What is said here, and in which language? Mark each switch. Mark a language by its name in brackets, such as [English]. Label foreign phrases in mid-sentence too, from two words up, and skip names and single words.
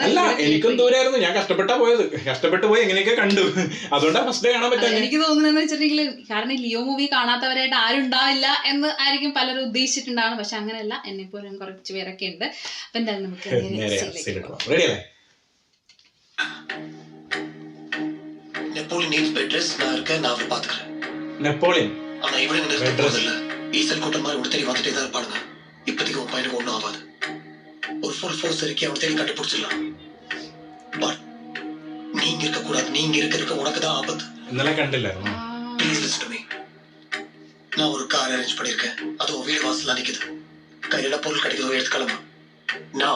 [Malayalam] അല്ല, എനിക്കും ദൂരായിരുന്നു. ഞാൻ കഷ്ടപ്പെട്ടു പോയി എങ്ങനെയൊക്കെ കണ്ടു. അതുകൊണ്ടാണ് ഫസ്റ്റ് കാണാൻ പറ്റും. എനിക്ക് തോന്നുന്നതെന്ന് വെച്ചിട്ടുണ്ടെങ്കിൽ, കാരണം ലിയോ മൂവി കാണാത്തവരായിട്ട് ആരും ഉണ്ടാവില്ല എന്ന് ആയിരിക്കും പലരും ഉദ്ദേശിച്ചിട്ടുണ്ടാണ്. പക്ഷെ അങ്ങനെയല്ല, എന്നെ പോലും കുറച്ച് പേരൊക്കെ ഉണ്ട്. അപ്പൊ എന്തായാലും നമുക്ക് റെഡിയല്ലേ? [English] Napoleon needs bed rest. [Tamil] நான் இருக்கேன், நான் அவரை பாத்துக்கிறேன். நெப்போலியன் ஆனா இவனை நிறுத்த போறதில்ல. ஈசல் கூட்டம் மாதிரி ஒரு தேடி வந்துட்டே தான் இருப்பானுங்க. இப்போதைக்கு உன் பையனுக்கு ஒன்றும் ஆகாது. ஒரு [English] full force [Tamil] இறக்கி அவனை தேடி கண்டுபிடிச்சிடலாம். பட் நீங்க இருக்க கூடாது. நீங்க இருக்க உனக்கு தான் ஆபத்து. [Malayalam] ഇന്നലെ കണ്ടില്ലായിരുന്നു. [English] Please listen to me. [Tamil] நான் ஒரு கார் அரேஞ்ச் பண்ணிருக்கேன். அது உன் வீடு வாசல்ல நிக்குது. கையில பொருள் கிடைக்குதோ எடுத்து கிளம்பு. நான்